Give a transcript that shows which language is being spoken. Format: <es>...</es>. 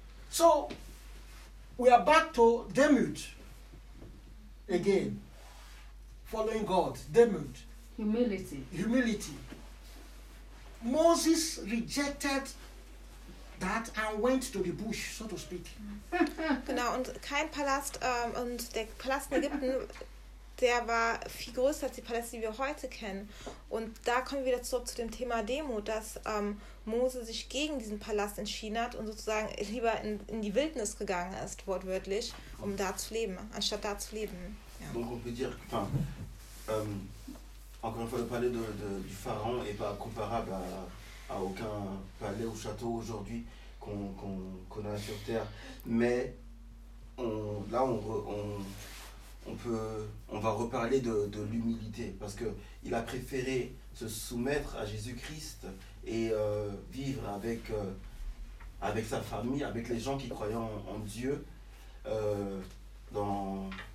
<en>So, we are back to Demut again. Following God, Demut. Humility. Moses rejected that and went to the bush, so to speak.</en> <de>Genau, und kein Palast, und der Palast in Ägypten, der war viel größer als die Paläste, die wir heute kennen. Und da kommen wir wieder zurück zu dem Thema Demut, dass Mose sich gegen diesen Palast entschieden hat und sozusagen lieber in die Wildnis gegangen ist, wortwörtlich, um da zu leben, anstatt da zu leben. Ja.</de> <fr>Donc on peut dire, enfin, encore une fois, le palais du Pharaon est pas comparable à aucun palais ou château aujourd'hui qu'on a sur terre. Mais on va reparler de l'humilité, parce que il a préféré se soumettre à Jésus-Christ et vivre avec sa famille, avec les gens qui croyaient en Dieu, dans</fr>